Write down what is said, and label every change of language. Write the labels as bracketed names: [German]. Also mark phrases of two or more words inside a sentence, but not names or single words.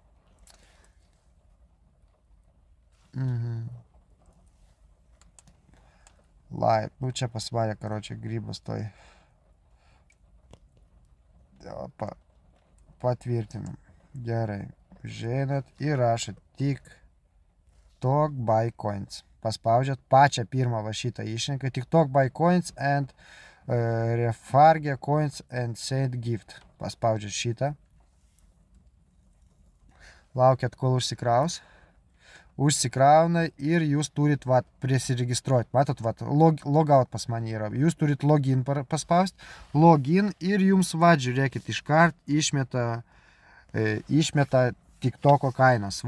[Lithuanian] Live, čia pasvarė, grybas toj. Patvirtinam. Gerai, užeinat ir rašot [English] TikTok buy coins. [Lithuanian] Paspaudžiat pačią pirmą šitą išrinką. [English] TikTok buy coins and refarge coins and send gift. [Lithuanian] Paspaudžiat šitą. Laukiat, kol užsikraus. Užsikrauna ir jūs turit prisiregistruoti. Matot, logout pas mane yra. Jūs turit login paspausti. Login ir jums žiūrėkit, iškart išmeta TikToko kainas.